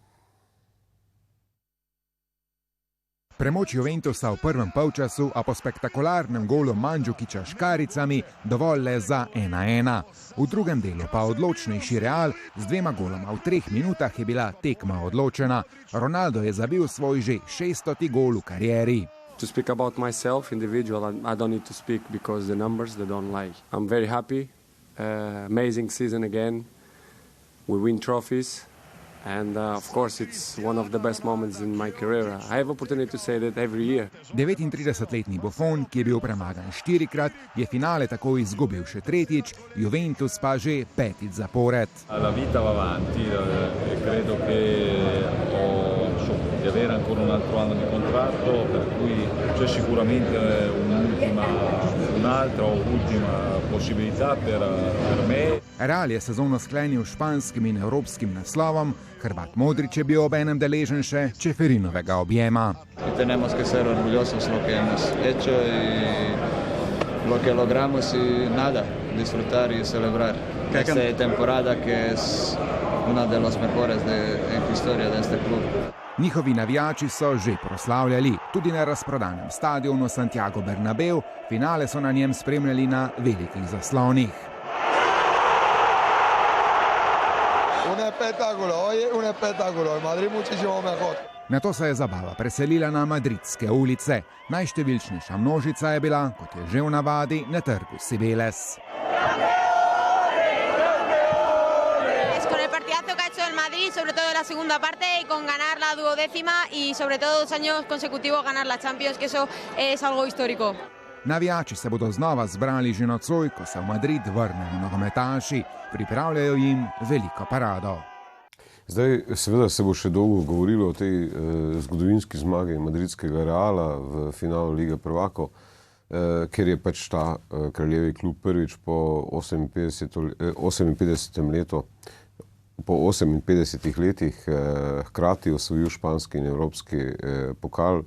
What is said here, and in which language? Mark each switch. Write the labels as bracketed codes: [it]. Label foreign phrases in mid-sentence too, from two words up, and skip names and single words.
[sl] Premoč Juventusa v prvem polčasu, a po spektakularnem golu Mandžukića s škaricami dovolj le za 1-1. V drugem delu pa odločnejši Real, z 2 goloma v 3 minutah je bila tekma odločena. Ronaldo je zabil svoj že 600. gol v karieri. [en] To speak about myself, individual, I don't need to speak because the numbers, they don't lie. I'm very happy, amazing season again, we win trophies. And of course it's one of the best moments in my career. I have opportunity to say that every year. [sl] 39-letni Buffon, ki je bil premagan 4-krat, je finale tako izgubil še 3-tič, Juventus pa že 5-tič zapored. [it] La vita va avanti e credo che di avere ancora un altro anno di contratto, per cui c'è sicuramente un'altra o ultima possibilità per me. [sl] Real je sezono sklenil s španskim in evropskim naslovom, Hrvat Modrić je bil obenem deležen še Čeferinovega objema. [es] Tenemos que ser orgullosos lo que hemos hecho y lo que logramos y nada, disfrutar y celebrar. Esta temporada que es una de las mejores en historia de este club. [sl] Njihovi navijači so že proslavljali, tudi na razprodanem stadionu Santiago Bernabeu, finale so na njem spremljali na velikih zaslonih. [es] Un espectáculo, en Madrid muchísimo mejor. [sl] Nato se je zabava preselila na madridske ulice. Najštevilčnejša množica je bila, kot je že v navadi, na trgu Cibeles. [es] Sobre todo en la segunda parte y con ganar la duodécima y sobre todo 2 años consecutivos ganar la Champions, que eso es algo histórico. [sl] Navijači se bodo znova zbrali že nocoj, ko se v Madrid vrnejo nogometaši. Pripravljajo jim veliko parado. Zdaj, seveda se bo še dolgo govorilo o tej zgodovinski zmagi madridskega Reala v finalu Lige prvakov, ker je pač ta kraljevi klub prvič po 58 letu, po 58 letih hkrati osvojil španski in evropski pokal.